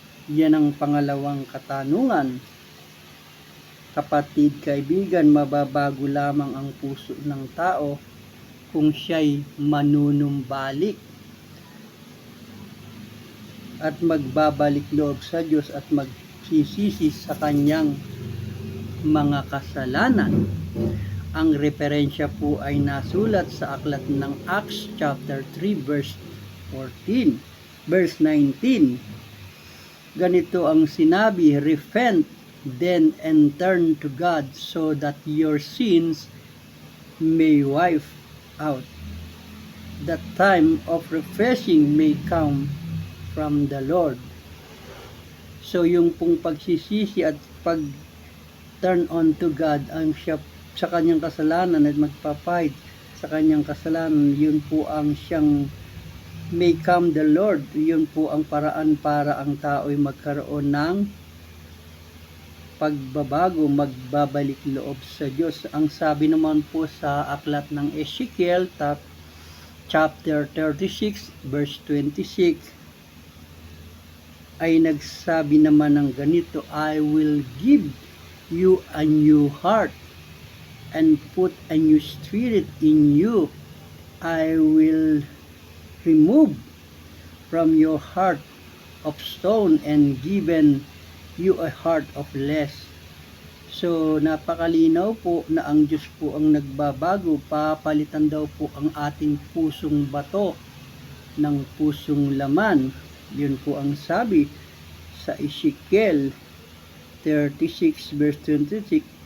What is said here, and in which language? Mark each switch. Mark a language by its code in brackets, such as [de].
[tl] Yan ang pangalawang katanungan. Kapatid, kaibigan, mababago lamang ang puso ng tao kung siya'y manunumbalik at magbabalik loob sa Diyos at magsisisi sa kanyang mga kasalanan. Ang referensya po ay nasulat sa aklat ng Acts chapter 3 verse 14, verse 19. Ganito ang sinabi, [en] repent then and turn to God so that your sins may wipe out. That time of refreshing may come from the Lord. [tl] So yung pong pagsisisi at pag turn on to God ang siya sa kanyang kasalanan at magpapahid sa kanyang kasalanan, yun po ang siyang [en] may come the Lord. [tl] Yun po ang paraan para ang tao ay magkaroon ng pagbabago, magbabalik loob sa Diyos. Ang sabi naman po sa aklat ng Ezekiel chapter 36 verse 26 ay nagsabi naman ng ganito, [en] I will give you a new heart and put a new spirit in you. I will remove from your heart of stone and given you a heart of flesh. [tl] So napakalinaw po na ang Diyos po ang nagbabago. Papalitan daw po ang ating pusong bato ng pusong laman. Yun po ang sabi sa Ezekiel 36 verse 26.